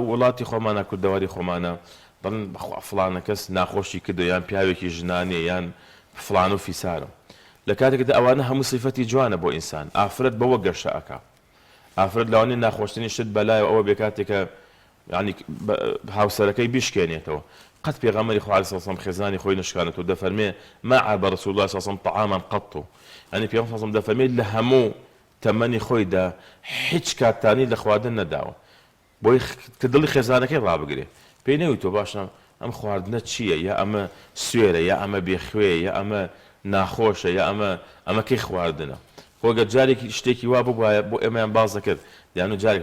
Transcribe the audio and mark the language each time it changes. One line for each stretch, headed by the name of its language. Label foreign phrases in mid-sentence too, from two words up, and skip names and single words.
Central Kurdish: وڵاتی خۆمانە کوردەواری خۆمانە دەڵێن بەخوا فڵانە کەس ناخۆشی کردو یان پیاوێکی ژنانێ یان فڵان و فیسارە لە کاتێکدا ئەوانە هەموو صیفەتی جوانە بۆ ئینسان ئافرەت بەوە گەشە ئەکا ئافرەت لەوانەیە ناخۆشتنی شت بەلایە ئەوە بێ کاتێکە یعنی هاوسەرەکەی بیشکێنێتەوە قەت پێغەمبەری خوا عەلەیهی سەلام خێزانی خۆی نشکانێتەوە دەفەرمێ
Arabic: ما عاب رسول الله صلی الله عليه وسلم طعاما قط
Central Kurdish: یعنی پێغەمبەر
Arabic: صلی الله عليه وسلم
Central Kurdish: دەفەرمێ لە هەموو تەمەنی خۆیدا هیچ کاتانی لە خواردن نەداوە بۆی کە دڵی خێزانەکەی ڕابگرێ پێی نەوی تۆ باشە ئەم خواردنە چییە یا ئەمە سوێرە یا ئەمە بێخوێ یا ئەمە ناخۆشە یا ئەمەکەی خواردنە خۆگە جارێکی شتێکی وا بواە بۆ ئێمەیان باز دەکرد دیان و جارێک